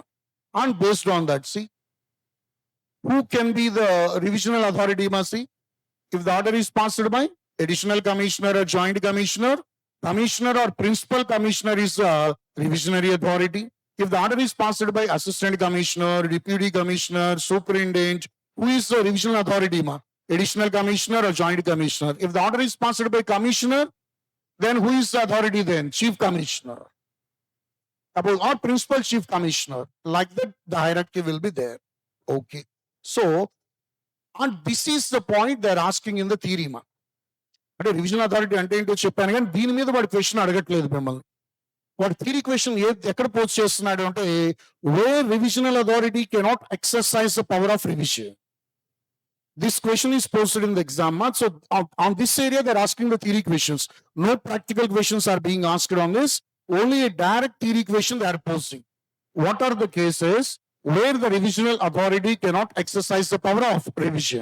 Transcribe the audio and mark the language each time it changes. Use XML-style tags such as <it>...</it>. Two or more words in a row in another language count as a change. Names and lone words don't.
<en>And based on that, see, who can be the revisional authority, ma? See, if the order is passed by additional commissioner or joint commissioner, commissioner or principal commissioner is a revisionary authority. If the order is passed by assistant commissioner, deputy commissioner, superintendent, who is the revisional authority, ma? Additional commissioner or joint commissioner. If the order is passed by commissioner, then who is the authority then? Chief commissioner. Or principal chief commissioner. Like that, the hierarchy will be there. Okay. So, and this is the point they're asking in the theory, ma.</en> <te>అంటే</te> <en>revisional authority</en> <te>అంటే ఏంటో చెప్పాను, కానీ దీని మీద వాడు క్వశ్చన్ అడగట్లేదు మిమ్మల్ని. వాడు</te> <en>theory question</en> <te>ఎక్కడ పోస్ట్ చేస్తున్నాడు అంటే,</te> <en>where revisional authority cannot exercise the power of revision. This question is posted in the exam. So on this area, they're asking the theory questions. No practical questions are being asked on this. Only a direct theory question they are posting. What are the cases where the revisional authority cannot exercise the power of revision?</en>